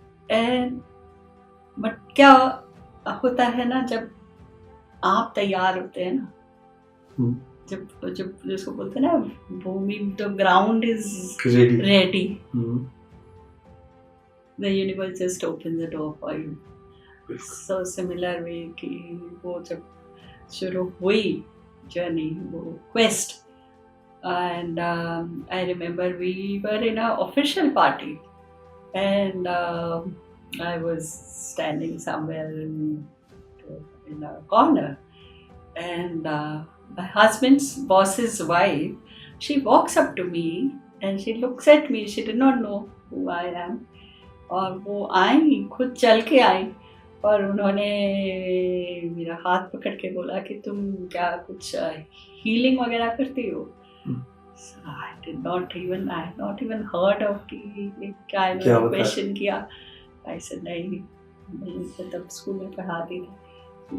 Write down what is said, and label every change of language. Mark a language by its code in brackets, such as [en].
[hi] And but क्या होता है ना, जब आप तैयार होते हैं ना, जब जिसको बोलते हैं ना, भूमि, [en] The ground is ready, the universe just opens the door for you. So similar way [hi] कि वो जब शुरू हुई [en] journey, वो quest, and I remember we were in a official party, and I was standing somewhere in a corner, and my husband's boss's wife, she walks up to me and she looks at me. She did not know who I am. [hi] और वो आई, खुद चल के आई और उन्होंने मेरा हाथ पकड़ के बोला कि तुम क्या कुछ हीलिंग वगैरह करती हो? [en] I had not even heard of [hi] कि क्या क्वेश्चन किया. [en] I said [hi] नहीं, मैं तब स्कूल में पढ़ाती थी.